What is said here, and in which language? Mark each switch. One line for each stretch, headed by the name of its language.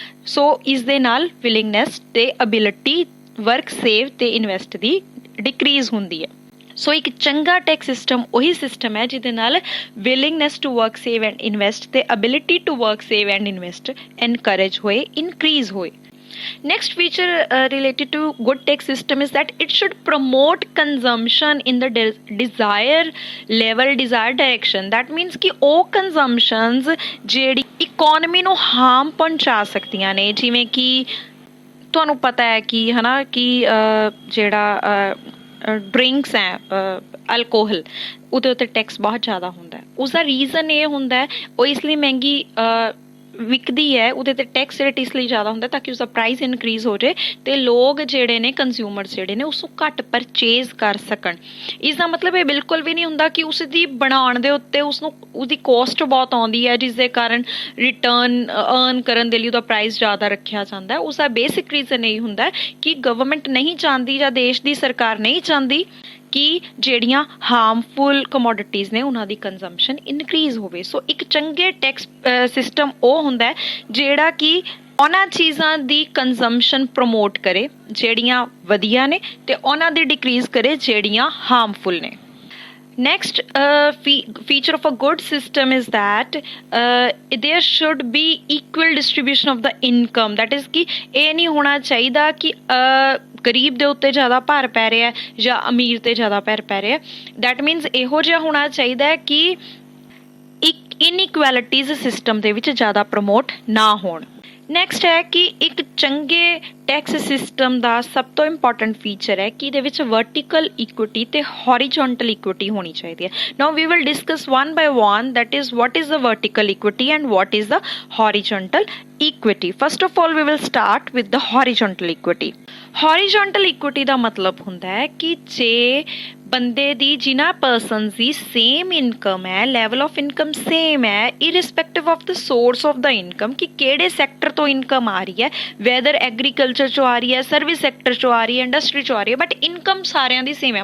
Punjabi: ਸੋ ਇਸ ਦੇ ਨਾਲ ਵਿਲਿੰਗਨੈਸ ਅਤੇ ਅਬਿਲਿਟੀ ਵਰਕ, ਸੇਵ ਅਤੇ ਇਨਵੈਸਟ ਦੀ ਡਿਕਰੀਜ਼ ਹੁੰਦੀ ਹੈ. ਸੋ ਇੱਕ ਚੰਗਾ ਟੈਕਸ ਸਿਸਟਮ ਉਹੀ ਸਿਸਟਮ ਹੈ ਜਿਹਦੇ ਨਾਲ
English: willingness to work, save and invest
Punjabi: ਅਤੇ
English: ability to work, save and invest
Punjabi: encourage ਹੋਏ, ਇਨਕਰੀਜ਼ ਹੋਏ.
English: Next feature related to good tax system is that it should promote consumption in the desired level, desired direction. That means
Punjabi: ਕਿ ਉਹ consumptions ਜਿਹੜੀ economy ਨੂੰ harm ਪਹੁੰਚਾ ਸਕਦੀਆਂ ਨੇ, ਜਿਵੇਂ ਕਿ ਤੁਹਾਨੂੰ ਪਤਾ ਹੈ ਕਿ ਹੈ ਨਾ ਕਿ ਜਿਹੜਾ ਡਰਿੰਕਸ ਹੈ, ਅਲਕੋਹਲ, ਉਹਦੇ ਉੱਤੇ ਟੈਕਸ ਬਹੁਤ ਜ਼ਿਆਦਾ ਹੁੰਦਾ ਹੈ. ਉਸਦਾ ਰੀਜ਼ਨ ਇਹ ਹੁੰਦਾ ਹੈ ਉਹ ਇਸ ਲਈ ਮਹਿੰਗੀ ਵਿਕਦੀ ਹੈ, ਉਹਦੇ 'ਤੇ ਟੈਕਸ ਰੇਟ ਇਸ ਲਈ ਜ਼ਿਆਦਾ ਹੁੰਦਾ ਤਾਂ ਕਿ ਉਸਦਾ ਪ੍ਰਾਈਸ ਇਨਕਰੀਜ਼ ਹੋ ਜਾਏ ਅਤੇ ਲੋਕ ਜਿਹੜੇ ਨੇ, ਕੰਜ਼ਿਊਮਰਸ ਜਿਹੜੇ ਨੇ, ਉਸ ਨੂੰ ਘੱਟ ਪਰਚੇਜ਼ ਕਰ ਸਕਣ. ਇਸ ਦਾ ਮਤਲਬ ਇਹ ਬਿਲਕੁਲ ਵੀ ਨਹੀਂ ਹੁੰਦਾ ਕਿ ਉਸ ਦੀ ਬਣਾਉਣ ਦੇ ਉੱਤੇ ਉਹਦੀ ਕੋਸਟ ਬਹੁਤ ਆਉਂਦੀ ਹੈ, ਜਿਸ ਦੇ ਕਾਰਨ ਰਿਟਰਨ ਅਰਨ ਕਰਨ ਦੇ ਲਈ ਉਹਦਾ ਪ੍ਰਾਈਸ ਜ਼ਿਆਦਾ ਰੱਖਿਆ ਜਾਂਦਾ ਹੈ. ਉਸਦਾ ਬੇਸਿਕ ਰੀਜ਼ਨ ਇਹ ਹੁੰਦਾ ਕਿ ਗਵਰਨਮੈਂਟ ਨਹੀਂ ਚਾਹੁੰਦੀ ਜਾਂ ਦੇਸ਼ ਦੀ ਸਰਕਾਰ ਨਹੀਂ ਚਾਹੁੰਦੀ ਕਿ ਜਿਹੜੀਆਂ ਹਾਰਮਫੁਲ ਕਮੋਡਿਟੀਜ਼ ਨੇ ਉਹਨਾਂ ਦੀ ਕੰਜ਼ੰਪਸ਼ਨ ਇਨਕਰੀਜ਼ ਹੋਵੇ. ਸੋ ਇੱਕ ਚੰਗੇ ਟੈਕਸ ਸਿਸਟਮ ਉਹ ਹੁੰਦਾ ਹੈ ਜਿਹੜਾ ਕਿ ਉਹਨਾਂ ਚੀਜ਼ਾਂ ਦੀ ਕੰਜ਼ੰਪਸ਼ਨ ਪ੍ਰਮੋਟ ਕਰੇ ਜਿਹੜੀਆਂ ਵਧੀਆ ਨੇ ਅਤੇ ਉਹਨਾਂ ਦੀ ਡਿਕਰੀਜ਼ ਕਰੇ ਜਿਹੜੀਆਂ ਹਾਰਮਫੁਲ ਨੇ.
English: Next feature of a good system is that there should be equal distribution of the income. That is
Punjabi: ਕਿ ਇਹ ਨਹੀਂ ਹੋਣਾ ਚਾਹੀਦਾ ਕਿ ਗਰੀਬ ਦੇ ਉੱਤੇ ਜ਼ਿਆਦਾ ਭਾਰ ਪੈ ਰਿਹਾ ਜਾਂ ਅਮੀਰ 'ਤੇ ਜ਼ਿਆਦਾ ਭਾਰ ਪੈ ਰਿਹਾ.
English: that means
Punjabi: ਇਹੋ ਜਿਹਾ ਹੋਣਾ ਚਾਹੀਦਾ ਹੈ ਕਿ ਇਨਇਕੁਐਲਿਟੀਜ਼ ਸਿਸਟਮ ਦੇ ਵਿੱਚ ਜ਼ਿਆਦਾ ਪ੍ਰਮੋਟ ਨਾ ਹੋਣ. ਨੈਕਸਟ ਹੈ ਕਿ ਇੱਕ ਚੰਗੇ ਟੈਕਸ ਸਿਸਟਮ ਦਾ ਸਭ ਤੋਂ ਇੰਪੋਰਟੈਂਟ ਫੀਚਰ ਹੈ ਕਿ ਇਹਦੇ ਵਿੱਚ ਵਰਟੀਕਲ ਇਕੁਇਟੀ ਅਤੇ ਹੌਰੀਜ਼ੋਂਟਲ ਇਕੁਇਟੀ ਹੋਣੀ ਚਾਹੀਦੀ ਹੈ.
English: Now we will discuss 1 by 1 that is what is the vertical equity and what is the horizontal equity. First of all, we will start with the horizontal equity.
Punjabi: Horizontal equity ਦਾ ਮਤਲਬ ਹੁੰਦਾ ਹੈ ਕਿ ਜੇ ਬੰਦੇ ਦੀ ਜਿਨ੍ਹਾਂ ਪਰਸਨਸ ਦੀ ਸੇਮ ਇਨਕਮ ਹੈ,
English: level of income
Punjabi: same ਹੈ,
English: irrespective of the source of the income,
Punjabi: ਕਿ ਕਿਹੜੇ ਸੈਕਟਰ ਤੋਂ ਇਨਕਮ ਆ ਰਹੀ ਹੈ, ਵੈਦਰ ਐਗਰੀਕਲਚਰ ਚੋਂ ਆ ਰਹੀ ਹੈ, ਸਰਵਿਸ ਸੈਕਟਰ ਚੋਂ ਆ ਰਹੀ ਹੈ, ਇੰਡਸਟਰੀ ਚੋਂ ਆ ਰਹੀ ਹੈ, ਬਟ ਇਨਕਮ ਸਾਰਿਆਂ ਦੀ ਸੇਮ ਹੈ।